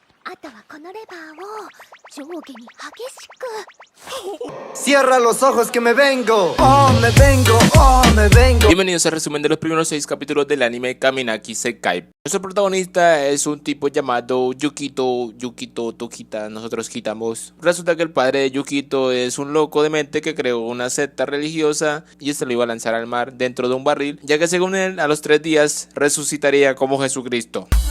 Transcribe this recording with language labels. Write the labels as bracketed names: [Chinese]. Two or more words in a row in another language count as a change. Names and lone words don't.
[Japanese] あとはこのレバーを上下に激しく [Spanish] Cierra los ojos que me vengo. Oh, me vengo, oh, me vengo. Bienvenidos al resumen de los primeros 6 capítulos del anime Kaminaki Sekai. Nuestro protagonista es un tipo llamado Yukito Tokita, nosotros quitamos. Resulta que el padre de Yukito es un loco de mente que creó una secta religiosa y este lo iba a lanzar al mar dentro de un barril, ya que según él a los 3 días resucitaría como Jesucristo.